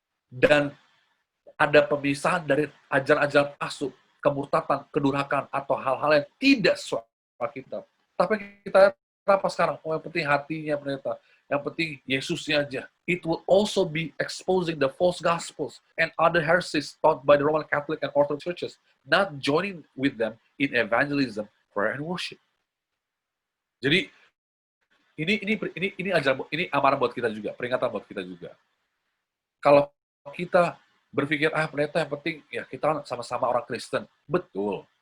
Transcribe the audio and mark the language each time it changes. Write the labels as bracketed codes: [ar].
[id] Dan ada pemisahan dari ajaran-ajaran palsu, kemurtatan, kedurhakaan, atau hal-hal yang tidak sesuai Alkitab. Tapi kita apa sekarang? Oh, yang penting hatinya pendeta. Yang penting Yesusnya aja. [en] It will also be exposing the false gospels and other heresies taught by the Roman Catholic and Orthodox churches, not joining with them in evangelism, prayer, and worship. [id] Jadi ini amarah buat kita juga, peringatan buat kita juga. Kalau kita berpikir, pendeta yang penting ya kita sama-sama orang Kristen. Betul.